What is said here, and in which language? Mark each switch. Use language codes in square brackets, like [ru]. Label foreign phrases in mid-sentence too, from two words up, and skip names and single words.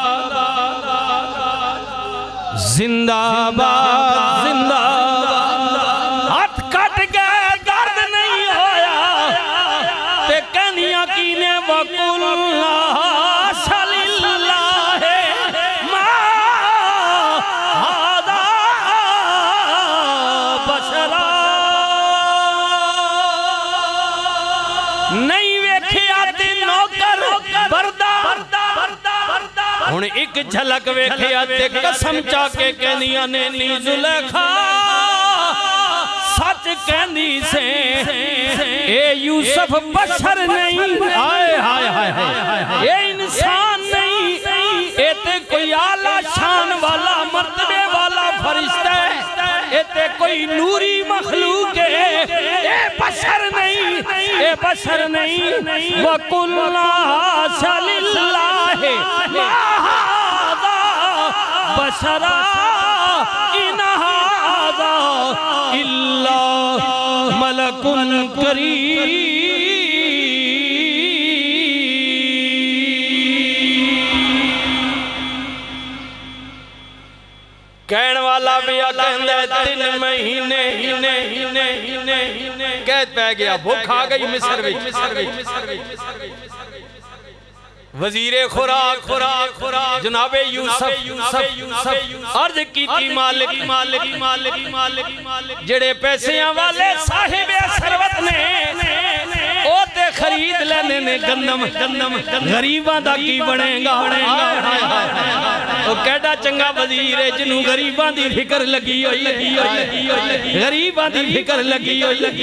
[pa] زندہ باد زندہ باد ہاتھ کٹ گئے درد نہیں ہویا تے کہنیاں کینے [ar] وَقُلْ لَا شَلِ اللَّهِ مَا هَذَا بَشَرًا [pa] نہیں ویکھیا تے نوکر بردار ہن ایک جھلک ویکھیا تے قسم چا کے کہنیاں نے نی زلیخا سچ کہندی سے اے یوسف بشر نہیں ہائے ہائے ہائے اے انسان نہیں اے تے کوئی اعلیٰ شان والا مرتبے والا فرشتہ ہے اے تے کوئی نوری مخلوق ہے اے بشر نہیں [ar] وَقُلْ لَا شَلِ اللَّهِ مَا هَذَا بَشَرًا إِنْ هَذَا إِلَّا مَلَكٌ كَرِيمٌ [pa] کہن والا پیا کہندا ہے 3 مہینے قید پہ گیا بھوک آ گئی مصر وچ وزیر خوراک جناب یوسف عرض کی مالک جڑے پیسیاں والے صاحب ثروت نے او تے خرید لینے نے گندم غریباں دا کی بنے گا او کیڑا چنگا وزیر ہے جنوں غریباں دی فکر لگی ہوئی غریباں دی فکر لگی ہوئی